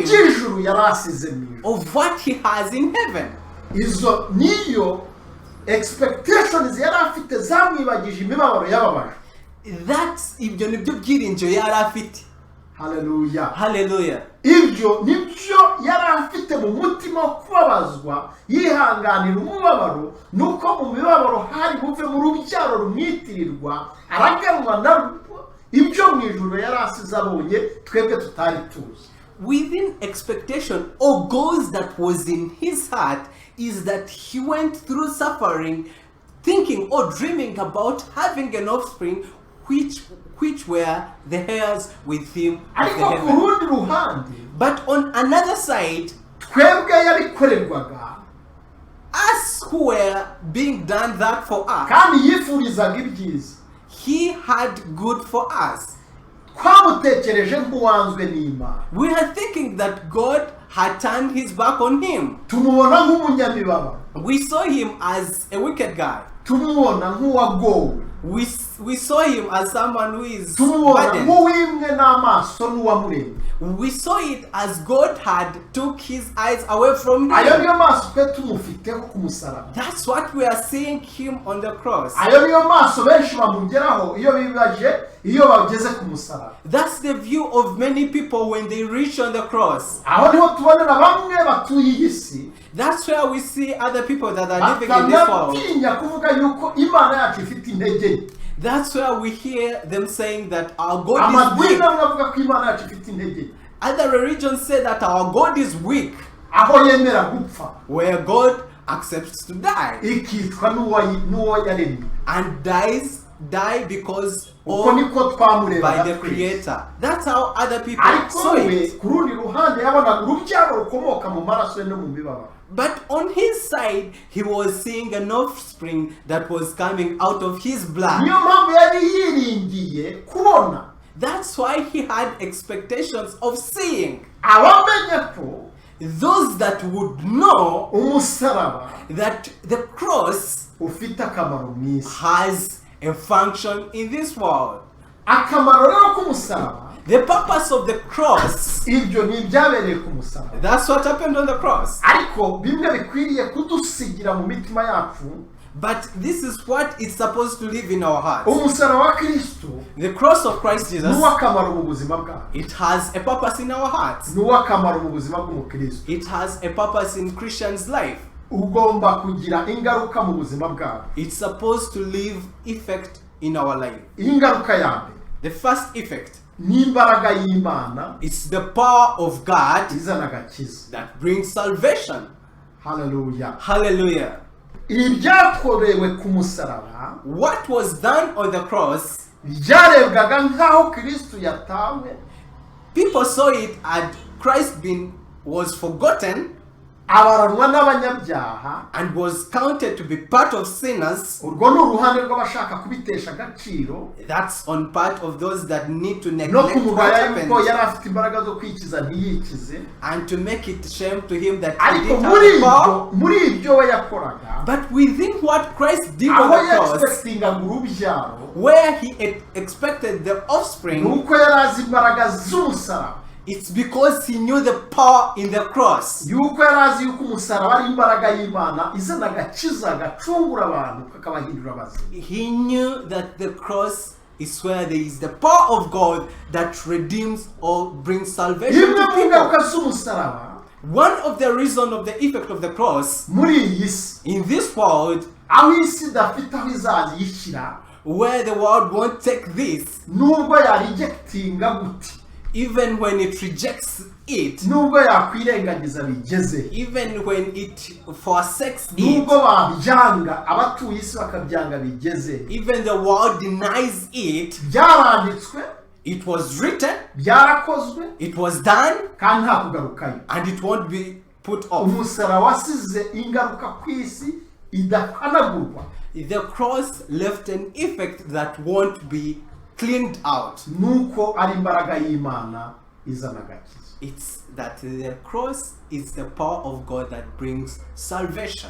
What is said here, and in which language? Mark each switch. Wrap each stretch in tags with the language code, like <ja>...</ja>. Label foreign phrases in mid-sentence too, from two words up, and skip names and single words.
<rw>iby'ijuru yari asize mu ijuru.</rw> <en>of what he has in heaven.</en> <rw>Izo niyo expectations yari afite zamwibagije imibabaro y'ababaje. That's ibyo nibyo byiringiro yari afite. Haleluya.</rw> <en>Hallelujah.</en> <rw>Ibyo nibyo yari afite mu mutima wo kubabazwa, yihanganira umubabaro, nuko mu mibabaro hari buve mu rubyaro rumwitirirwa, araganwa na ibyo mu ijuru yari asize abonye twebwe tutari tuzi.</rw> <en>Within expectation or goals that was in his heart is that he went through suffering, thinking or dreaming about having an offspring which were the heirs with him of the</en> <rw>Ariko ku</rw> <en>heaven.</en> <rw>rundi ruhande,</rw> <en>But on another side,</en> <rw>twebwe yabikorerwaga</rw> <en>us who were being done that for us,</en> <rw>kandi yifurizaga ibyiza.</rw> <en>he had good for us.</en> <rw>Twamutekereje nk'uwanzwe n'Imana,</rw> <en>We are thinking that God had turned his back on him.</en> <rw>tumubona nk'umunyamibabaro,</rw> <en>We saw him as a wicked guy.</en> <rw>tumubona nk'uwagowe.</rw> <en>we saw him as someone who is</en> <rw>tumubona</rw> <en>burdened.</en> <rw>nk'uwimwe n'amaso n'uwamuremye.</rw> <en>We saw it as God had took his eyes away from</en> <rw>Ayo</rw> <en>him.</en> <rw>niyo maso twe tumufiteho ku musaraba.</rw> <en>That's what we are seeing him on the cross.</en> <rw>Ayo niyo maso benshi bamugeraho iyo bageze ku musaraba.</rw> <en>That's the view of many people when they reach on the cross.</en> <rw>Aho niho tubonera bamwe batuye iyi si.</rw> <en>That's where we see other people that are living in this world.</en> <rw>Bakatinya kuvuga yuko Imana yacu ifite intege.</rw> <en>That's where we hear them saying that our God is</en> <rw>Amadini</rw> <en>weak.</en> <rw>avuga ko Imana yacu ifite intege.</rw> <en>Other religions say that our God is weak,</en> <rw>Aho yemera gupfa.</rw> <en>where God accepts to die</en> <rw>Ikitwa n'uwo yaremye.</rw> <en>and die because</en> <rw>Uko</rw> <en>of</en> <rw>niko twamureba</rw> <en>by the Creator. That's how other people saw</en> <rw>ariko we</rw> <en>it.</en> <rw>ku rundi ruhande yabonaga urubyaro rukomoka mu maraso ye no mu mibabaro.</rw> <en>But on his side, he was seeing an offspring that was coming out of his blood.</en> <rw>Niyo mpamvu yari yiringiye kubona.</rw> <en>That's why he had expectations of seeing</en> <rw>Abamenye ko</rw> <en>those that would know</en> <rw>umusaraba</rw> <en>that the cross</en> <rw>ufite akamaro mu isi.</rw> <en>has a function in this world.</en> <rw>Akamaro rero k'umusaraba,</rw> <en>The purpose of the cross,</en> <rw>ibyo ni ibyabereye ku musaraba.</rw> <en>that's what happened on the cross.</en> <rw>Ariko bimwe bikwiriye kudusigira mu mitima yacu.</rw> <en>But this is what is supposed to live in our hearts.</en> <rw>Umusaraba wa Kristo</rw> <en>The cross of Christ Jesus,</en> <rw>n'uwakamaro mu buzima bwacu.</rw> <en>it has a purpose in our hearts.</en> <rw>N'uwakamaro mu buzima bw'umukristo.</rw> <en>It has a purpose in Christian's life.</en> <rw>Ugomba kugira ingaruka mu buzima bwacu.</rw> <en>It's supposed to leave effect in our life.</en> <rw>Ingaruka ya mbere</rw> <en>The first effect,</en> <rw>ni imbaraga y'Imana</rw> <en>it's the power of God</en> <rw>izana agakiza.</rw> <en>that brings salvation.</en> <rw>Hallelujah.</rw> <en>Hallelujah.</en> <rw>Ibyakorewe ku musaraba</rw> <en>What was done on the cross,</en> <rw>byarebwaga nk'aho Kristo yatawe,</rw> <en>people saw it and Christ was forgotten</en> <rw>abaranwa n'abanyabyaha.</rw> <en>and was counted to be part of sinners.</en> <rw>Urwo ni uruhande rw'abashaka kubitesha agaciro</rw> <en>That's on part of those that need to</en> <rw>no</rw> <en>neglect what</en> <rw>kumugaya yuko</rw> <en>happened</en> <rw>yari afite imbaraga zo kwikiza ntiyikize.</rw> <en>and to make it shame to him that he</en> <rw>Ariko</rw> <en>didn't have the power.</en> <rw>muri ibyo we yakoraga,</rw> <en>But within what Christ did on</en> <rw>aho</rw> <en>the cross,</en> <rw>yexpectingaga urubyaro,</rw> <en>where he expected the offspring,</en> <rw>nuko yari azi imbaraga z'umusaraba.</rw> <en>it's because he knew the power in the cross.</en> <rw>Yuko yari azi yuko umusaraba ari imbaraga y'Imana izana agakiza gacungura abantu kakabahindura abazima.</rw> <en>He knew that the cross is where there is the power of God that redeems or brings salvation</en> <rw>Imwe</rw> <en>to</en> <rw>mu</rw> <en>people.</en> <rw>ngaruka z'umusaraba</rw> <en>One of the reasons of the effect of the cross</en> <rw>muri iyi si,</rw> <en>in this world,</en> <rw>aho isi idafite aho izaza yishyira,</rw> <en>where the world won't take this,</en> <rw>nubwo yarijectinga gute,</rw> <en>even when it rejects it,</en> <rw>nubwo yakwirengagiza bigeze,</rw> <en>even when it forsakes it,</en> <rw>nubwo babyanga abatuye isi bakabyanga bigeze,</rw> <en>even the world denies it,</en> <rw>byaranditswe,</rw> <en>it was written,</en> <rw>byarakozwe,</rw> <en>it was done,</en> <rw>kandi nta kugarukayo.</rw> <en>and it won't be put off.</en> <rw>Umusaraba wasize ingaruka ku isi idahanagurwa.</rw> <en>The cross left an effect that won't be cleaned out.</en> <rw>Nuko ari imbaraga y'Imana izana agakiza.</rw> <en>It's that the cross is the power of God that brings salvation.</en>